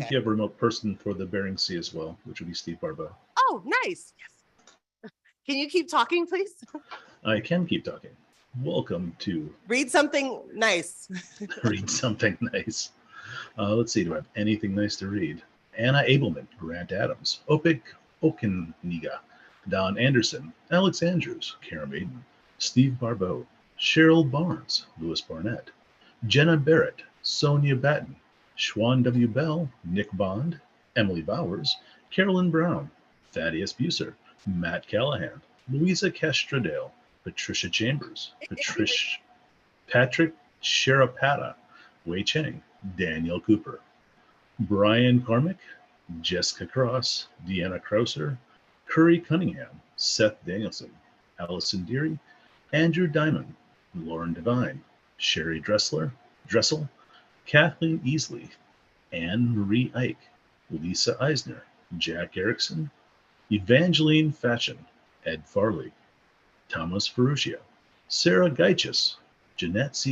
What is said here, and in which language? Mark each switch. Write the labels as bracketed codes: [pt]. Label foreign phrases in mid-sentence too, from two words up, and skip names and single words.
[en] you have a remote person for the Bering Sea as well, which would be Steve Barbeau. Oh, nice. Yes. Can you keep talking, please? I can keep talking. Welcome to Read something nice. Read Something Nice. Let's see, do I have anything nice to read? Anna Abelman, Grant Adams, Opik Okeniga, Don Anderson, Alex Andrews, Karen Maiden, Steve Barbeau, Cheryl Barnes, Louis Barnett, Jenna Barrett, Sonia Batten, Schwan W. Bell, Nick Bond, Emily Bowers, Carolyn Brown, Thaddeus Buser, Matt Callahan, Louisa Castradale, Patricia Chambers, Patrick Sherapata, Wei Cheng, Daniel Cooper. Brian Cormick, Jessica Cross, Deanna Krauser, Curry Cunningham, Seth Danielson, Allison Deary, Andrew Diamond, Lauren Devine, Sherry Dressel, Kathleen Easley, Anne Marie Ike, Lisa Eisner, Jack Erickson, Evangeline Fatchen, Ed Farley, Thomas Ferruccio, Sarah Geichis, Jeanette C.